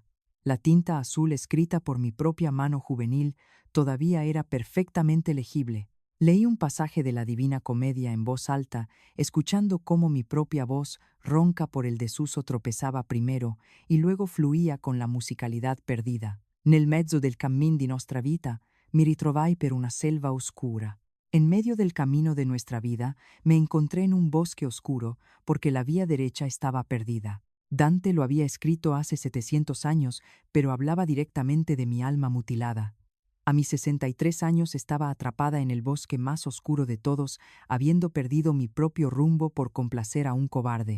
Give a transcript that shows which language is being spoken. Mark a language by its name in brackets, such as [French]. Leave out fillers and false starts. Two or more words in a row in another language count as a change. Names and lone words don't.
[Spanish] La tinta azul, escrita por mi propia mano juvenil, todavía era perfectamente legible. Leí un pasaje de la Divina Comedia en voz alta, escuchando cómo mi propia voz, ronca por el desuso, tropezaba primero y luego fluía con la musicalidad perdida. [Italian] Nel mezzo del cammin di nostra vita mi ritrovai per una selva oscura. [Spanish] En medio del camino de nuestra vida me encontré en un bosque oscuro porque la vía derecha estaba perdida. Dante lo había escrito hace 700 años, pero hablaba directamente de mi alma mutilada. A mis 63 años estaba atrapada en el bosque más oscuro de todos, habiendo perdido mi propio rumbo por complacer a un cobarde.